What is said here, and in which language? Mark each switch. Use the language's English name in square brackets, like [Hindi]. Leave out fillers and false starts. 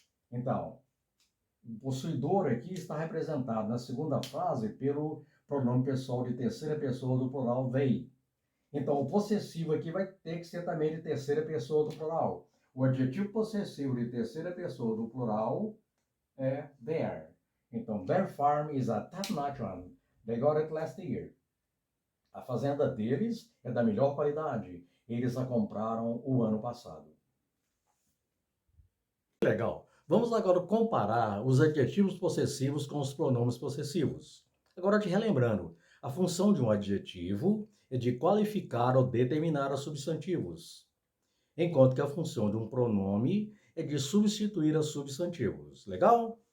[Portuguese] Então, o possuidor aqui está representado na segunda frase pelo pronome pessoal de terceira pessoa do plural they. Então, o possessivo aqui vai ter que ser também de terceira pessoa do plural. O adjetivo possessivo de terceira pessoa do plural é their. [English] Então, their farm is a top-notch one. They got it last year. [Portuguese] A fazenda deles é da melhor qualidade. Eles a compraram o ano passado. Legal. Vamos agora comparar os adjetivos possessivos com os pronomes possessivos. Agora, te relembrando, a função de um adjetivo é de qualificar ou determinar os substantivos, enquanto que a função de um pronome é de substituir os substantivos. Legal?